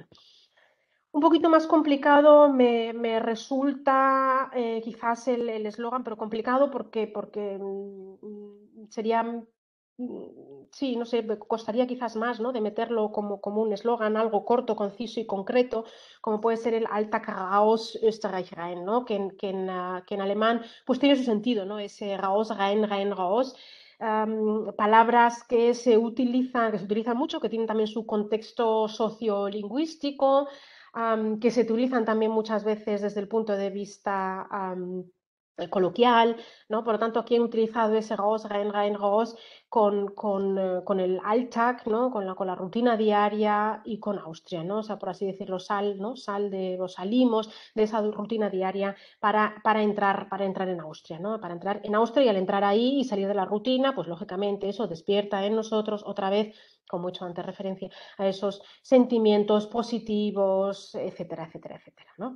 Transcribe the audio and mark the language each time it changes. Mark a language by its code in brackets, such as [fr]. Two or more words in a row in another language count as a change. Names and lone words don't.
[es] Un poquito más complicado me resulta quizás el eslogan, pero complicado porque sería, sí, no sé, me costaría quizás más, ¿no? De meterlo como un eslogan, algo corto, conciso y concreto, como puede ser el [de] Alltag raus Österreich rein, [es] ¿no? Que en alemán pues tiene su sentido, ¿no? [de] Ese raus, rein, rein, raus. [es] Palabras que se utilizan mucho, que tienen también su contexto sociolingüístico, que se utilizan también muchas veces desde el punto de vista coloquial, ¿no? Por lo tanto, aquí he utilizado ese [de] raus, rein, rein, raus [es] con el Alltag, ¿no? Con la rutina diaria y con Austria, ¿no? O sea, por así decirlo, ¿no? O salimos de esa rutina diaria para entrar en Austria, ¿no? Para entrar en Austria y al entrar ahí y salir de la rutina, pues lógicamente eso despierta en nosotros otra vez, como he hecho antes referencia, a esos sentimientos positivos, etcétera, etcétera, etcétera, ¿no?